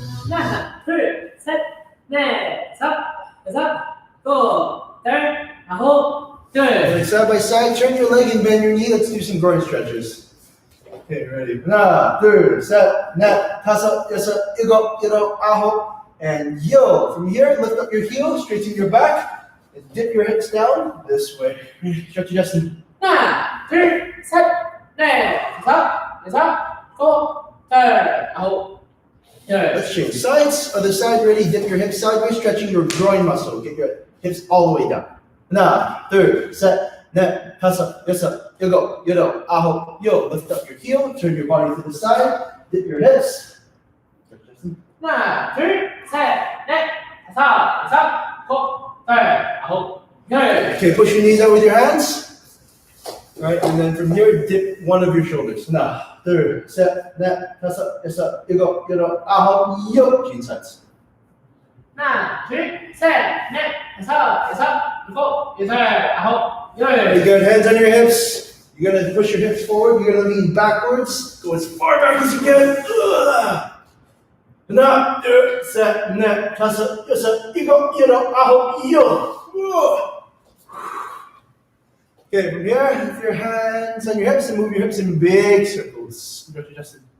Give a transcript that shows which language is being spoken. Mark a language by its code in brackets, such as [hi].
[ko] 하나, 둘, 셋, 넷, 다섯, 여섯, 일곱, 여덟, 아홉, 열. [en] Side by side, turn your leg and bend your knee. Let's do some groin stretches. Okay, ready? [ko] 하나, 둘, 셋, 넷, 다섯, 여섯, 일곱, 여덟, 아홉, and yo. [en] From here, lift up your heel, straighten your back, and dip your hips down this way. Stretch your chest. [ko] 하나, 둘, 셋, 넷, 다섯, 여섯, 일곱, 여덟, 아홉, 열. [en] Let's change sides. Other side, ready? Dip your hips sideways, stretching your groin muscle. Get your hips all the way down. [ko] 하나, 둘, 셋, 넷, 다섯, 여섯, 일곱, 여덟, 아홉, 요. [en] Lift up your heel, turn your body to the side, dip your hips. [ko] 하나, 둘, 셋, 넷, 다섯, 여섯, 일곱, 여덟, 아홉, 열. [en] Okay, push your knees out with your hands. Right, and then from here, dip one of your shoulders. [ko] 하나, 둘, 셋, 넷, 다섯, 여섯, 일곱, 여덟, 아홉, 요. [en] Change sides. [ko] 하나, 둘, 셋, 넷, 다섯, 여섯, 일곱, 여덟, 아홉, [en] Very [ko] 열. [en] good. Hands on your hips. You're gonna push your hips forward. You're gonna lean backwards. Go as far back as you can. [ko] 하나, 둘, 셋, 넷, 다섯, 여섯, 일곱, 여덟, 아홉, 요. [en] Okay, from here, lift your hands on your hips and move your hips in big circles. Stretch your chest.